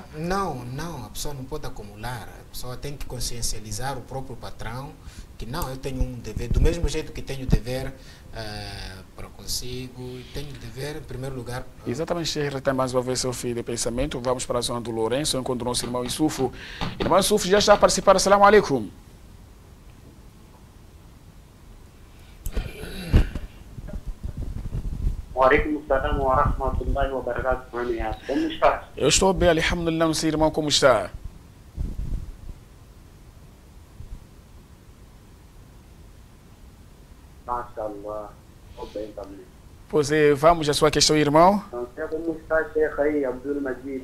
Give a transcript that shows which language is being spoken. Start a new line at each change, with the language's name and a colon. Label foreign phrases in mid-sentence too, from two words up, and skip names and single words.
Portuguese: Não, a pessoa não pode acumular. A pessoa tem que consciencializar o próprio patrão que não, eu tenho um dever, do mesmo jeito que tenho dever para consigo, tenho dever em primeiro lugar. Exatamente, Sheikh, tem mais uma vez seu filho de pensamento. Vamos para a zona do Lourenço, enquanto o nosso irmão Isufo. Irmão Isufo já está a participar.
Arabic: السلام عليكم. وعليكم السلام ورحمة الله وبركاته.
Portuguese: Como está? Eu estou bem, alhamdulillah. Não sei, irmão, como está? Mashallah, estou bem também. Pois é, vamos à sua questão, irmão. Não sei como está, Sheikh aí, Abdul Majid.